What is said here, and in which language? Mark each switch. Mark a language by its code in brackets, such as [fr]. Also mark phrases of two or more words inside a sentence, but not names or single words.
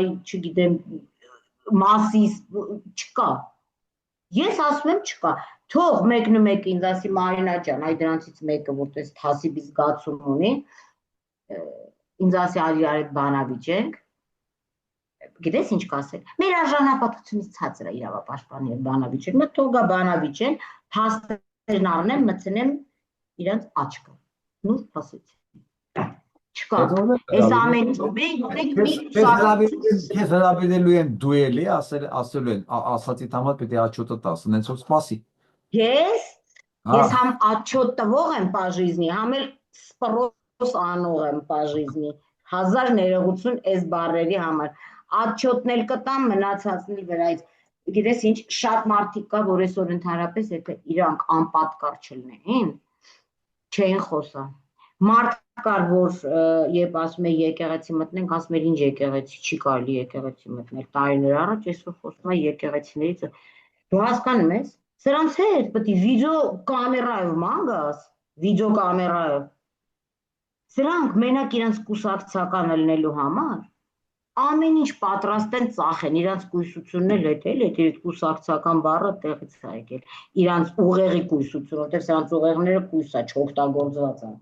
[hy] չգիտեմ մասիս չկա ես ասում եմ չկա թող մեկն ու մեկը ինձ ասի Մարինա ջան այ դրանցից մեկը որտես թասիբի զգացում ունի ինձ ասի արի այդ բանավիճենք Գիտես ինչ կասել։ Մեր արժանապատվությունից ցածր է իրավապաշտպանի եւ բանավիճենը, թող գա բանավիճեն, փաստերն առնեմ, մտցնեմ իրանց աչքը։ Նույն փաստեցի։ Չկա։ Այս ամեն Քեզ հրավիրելու են դուելի, ասելու են, ասացի համար պետք է աչոտը տաս, նենց որ սպասի։ Ես համ աչոտ տվող եմ [ru] по жизни, [hy] համ էլ սպրոս անող եմ [ru] по жизни։ [hy] 1000 ներողություն այս բառերի համար։ Աչոտն էլ կտամ մնացածն էլ վրայից գիտես ինչ շատ մարդիկ կա որ այսօր ընդհանրապես եթե իրանք անպատկառ չլինեին չէին խոսա մարդ կար որ երբ ասում է եկեղեցի մտնենք ասում է ինչ եկեղեցի չի կարելի եկեղեցի մտնել տարիներ առաջ այսօր խոսում է եկեղեցիներից դու հասկանում ես սրանց հետ պետք է վիդեո կամերայով մանգաս վիդեո կամերայով սրանք մենակ իրենց կուսակցական լինելու համար ամեն ինչ պատրաստ են ծախեն, իրանց կույսությունն էլ էլի, այդ կուսակցական բառը տեղից է եկել, իրանց ուղեղի կույսություն, որտեղ սրանց ուղեղները կույս է, չօգտագործված է։